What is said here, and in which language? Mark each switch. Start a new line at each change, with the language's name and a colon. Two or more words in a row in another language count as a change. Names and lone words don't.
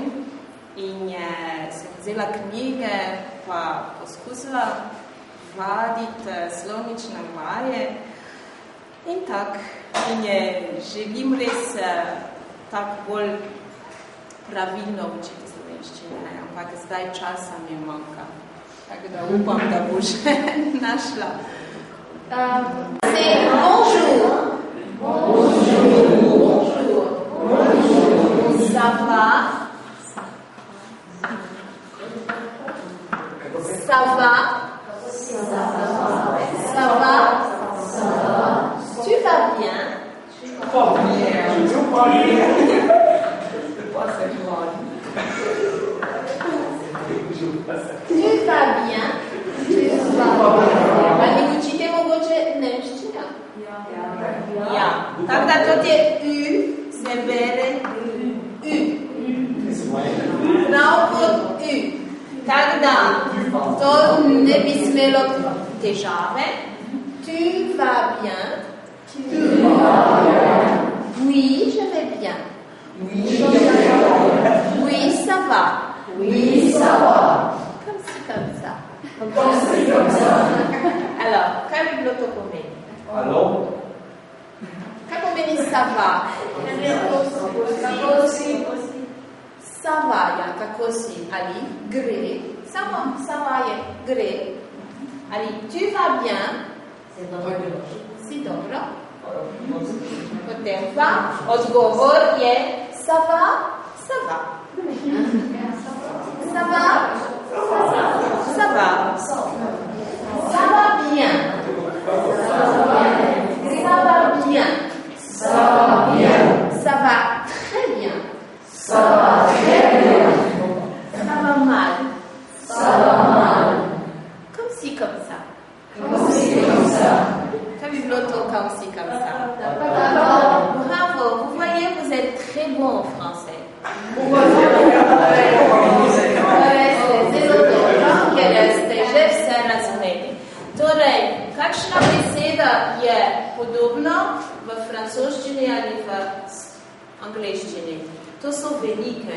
Slovenian: In sem vzela knjige, pa poskusila vaditi slovnične vaje in tako. In želim res tako bolj pravilno učiti slovenščine, ampak zdaj časa mi manjka. Tako da upam, da bo še našla.
French: Bonjour. Ça va? Ça va? Ça va? Tu vas bien? Tu vas bien?
Slovenian: Ali učite mogoče nemščina? Ja. Tako da to je U, se bere U. Prav kot U. Tako da to ne bi smelo težave.
French: Tu vas bien? Oui, je vais bien. Oui, ça va. Oui, ça va. Comme ça. Comme ça. Alors,
Slovenian: kaj bi bilo to pomeni? Alo? Kaj pomeni
French: ça va? Ça va,
Slovenian: ja, tako si. Ali, gre. Samo
French: ça va
Slovenian: je gre. Ali,
French: tu vas bien?
Slovenian: Si dobro. Potem pa odgovor je
French: ça va? Ça va. Ça va? Ça va. Ça va bien. Ça va bien. Ça va bien. Ça va très bien. Ça va très bien. Ça va mal. Ça va mal. Comme si, comme ça. Comme si, comme ça. Comme si, comme ça. Bravo. Vous voyez, vous êtes très bon en français.
Slovenian: Že vse razumeli. Torej, kakšna beseda je podobna v francoščini ali v angleščini? To so velike.